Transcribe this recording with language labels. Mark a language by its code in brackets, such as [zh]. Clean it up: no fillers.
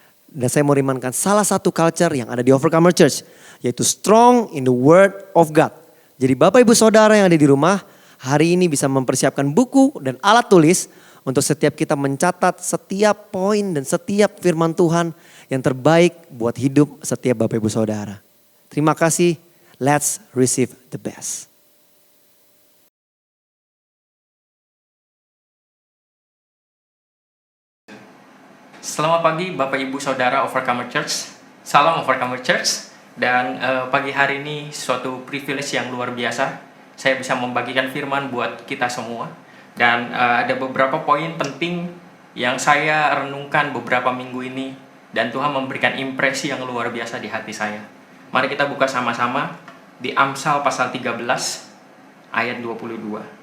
[id] Dan saya mau rimankan salah satu culture yang ada di Overcomer Church, yaitu [en] strong in the word of God. [id] Jadi Bapak Ibu Saudara yang ada di rumah, hari ini bisa mempersiapkan buku dan alat tulis untuk setiap kita mencatat setiap poin dan setiap firman Tuhan yang terbaik buat hidup setiap Bapak Ibu Saudara. Terima kasih, [en] let's receive the best. [id] Selamat pagi Bapak Ibu Saudara Overcomer Church. Salam Overcomer Church. Dan pagi hari ini suatu privilege yang luar biasa. Saya bisa membagikan firman buat kita semua. Dan ada beberapa poin penting yang saya renungkan beberapa minggu ini. Dan Tuhan memberikan impresi yang luar biasa di hati saya. Mari kita buka sama-sama di Amsal pasal 13 ayat 22.